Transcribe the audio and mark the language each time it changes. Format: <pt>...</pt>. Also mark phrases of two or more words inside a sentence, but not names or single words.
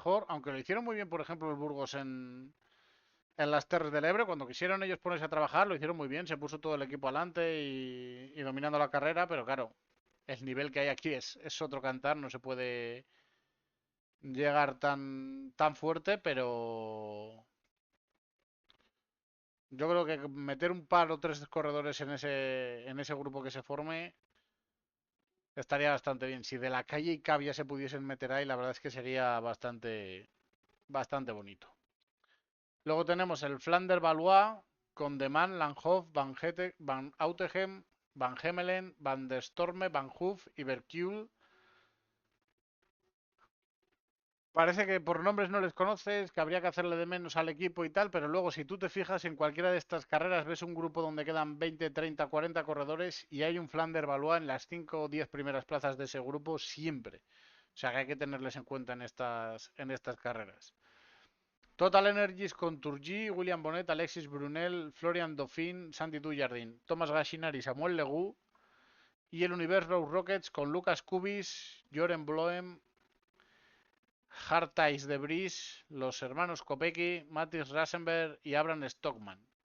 <es>mejor, aunque lo hicieron muy bien, por ejemplo, el Burgos en las Terres del Ebre, cuando quisieron ellos ponerse a trabajar, lo hicieron muy bien, se puso todo el equipo adelante y dominando la carrera, pero claro, el nivel que hay aquí es otro cantar, no se puede llegar tan fuerte, pero yo creo que meter un par o tres corredores en ese grupo que se forme estaría bastante bien. Si de la calle y Cavia se pudiesen meter ahí, la verdad es que sería bastante bonito. Luego tenemos el Flander Valois con De Man, Langhoff, Van Autegem, Van Hemelen, Van der Storme, Van Hoof y Berkuel. Parece que por nombres no les conoces, que habría que hacerle de menos al equipo y tal, pero luego si tú te fijas en cualquiera de estas carreras, ves un grupo donde quedan 20, 30, 40 corredores y hay un Flander Valois en las 5 o 10 primeras plazas de ese grupo siempre. O sea que hay que tenerles en cuenta en estas carreras. Total Energies con Turgi, William Bonnet, Alexis Brunel, Florian Dauphin, Sandy Dujardin, Thomas Gashinari, Samuel Legou y el Universe Road Rockets con Lucas Kubis, Joren Bloem, Hartais de Vries, los hermanos Kopecky, Matis Rasenberg y Abraham Stockman.</es>